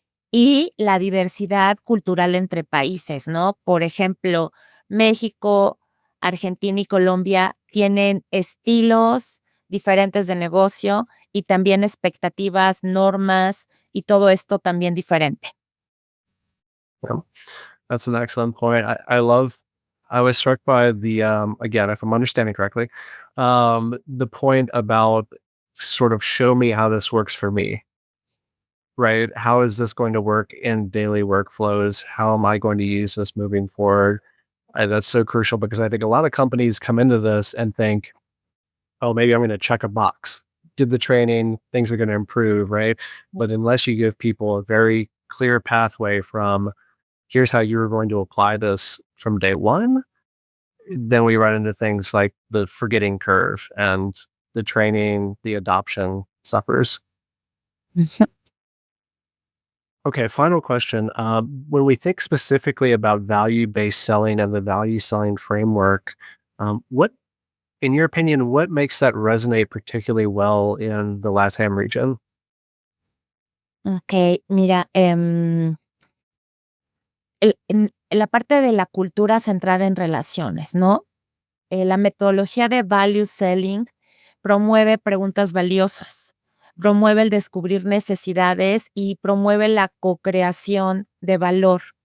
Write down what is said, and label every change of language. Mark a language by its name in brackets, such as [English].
[Spanish] Y la diversidad cultural entre países, ¿no? Por ejemplo, México, Argentina y Colombia tienen estilos diferentes de negocio y también expectativas, normas y todo esto también diferente. [English] Yeah, that's an excellent point. I was struck by the, again, if I'm understanding correctly, the point about sort of show me how this works for me, right? How is this going to work in daily workflows? How am I going to use this moving forward? That's so crucial because I think a lot of companies come into this and think, oh, maybe I'm going to check a box. Did the training, things are going to improve, right? But unless you give people a very clear pathway from here's how you're going to apply this from day one, then we run into things like the forgetting curve and the training, the adoption suffers. Okay, final question. When we think specifically about value-based selling and the value selling framework, what, in your opinion, what makes that resonate particularly well in the LATAM region? [Spanish] Ok, mira, en la parte de la cultura centrada en relaciones, ¿no? La metodología de value selling promueve preguntas valiosas, promueve el descubrir necesidades y promueve la co-creación de valor.